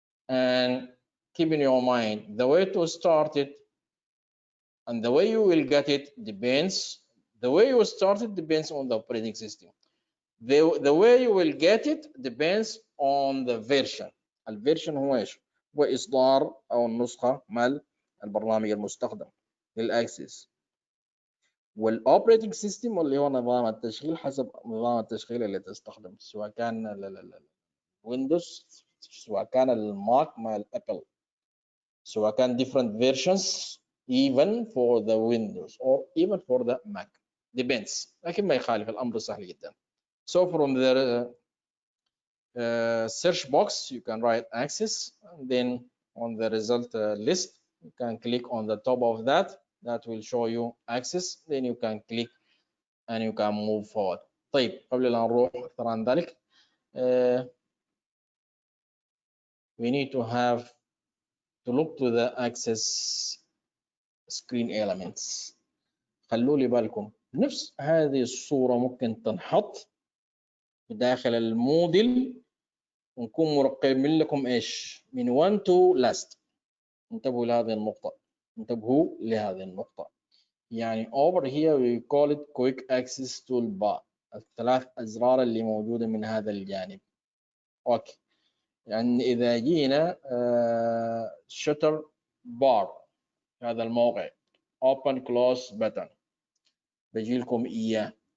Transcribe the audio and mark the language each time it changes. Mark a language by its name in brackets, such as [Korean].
[English] And keep in your mind, the way to start it and the way you will get it depends. The way you start it depends on the operating system. The way you will get it depends on the version. [Arabic] الفيرجن هو ايش؟ وإصدار أو النسخة مال البرنامج المستخدم للأكسس. والأوبريتنج سيستم اللي هو نظام التشغيل حسب نظام التشغيل اللي تستخدم، سواء كان ويندوز، سواء كان الماك مال أبل، سواء كان [English] different versions even for the Windows or even for the Mac, depends. [Arabic] لكن ما يخالف، الأمر سهل جدا. [English] So from the search box you can write access, and then on the result list you can click on the top of that will show you access, then you can click and you can move forward. [Arabic] طيب قبل أن نروح أكثر عن ذلك [English] we need to have to look to the access screen elements. [Arabic] خلوا لي بالكم نفس هذه الصورة ممكن تنحط داخل الموديل ونكون مرقمين لكم ايش من 1 [English] to last. [Arabic] انتبهوا لهذه النقطة، انتبهوا لهذه النقطة. يعني [English] over here we call it quick access toolbar، [Arabic] الثلاث أزرار اللي موجودة من هذا الجانب. اوكي، يعني إذا جينا shutter bar هذا الموقع open close button بجي لكم إياه.